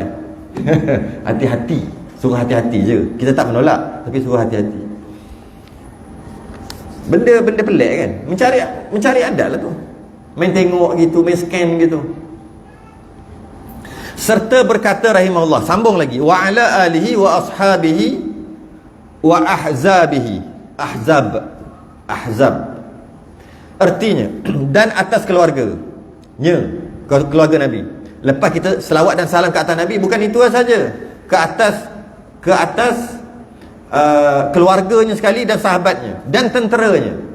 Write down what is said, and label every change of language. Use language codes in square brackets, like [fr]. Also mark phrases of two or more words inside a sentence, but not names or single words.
[ms] Hati-hati. Suruh hati-hati je. Kita tak menolak, tapi suruh hati-hati. Benda-benda pelik kan. Mencari adat lah tu. Main tengok gitu, main scan gitu. Serta berkata rahimahullah, sambung lagi, [ar] wa ala alihi wa ashabihi wa ahzabihi. [ms] Ahzab artinya dan atas keluarganya, keluarga Nabi. Lepas kita selawat dan salam ke atas Nabi, bukan itu saja, ke atas keluarganya sekali dan sahabatnya dan tenteranya.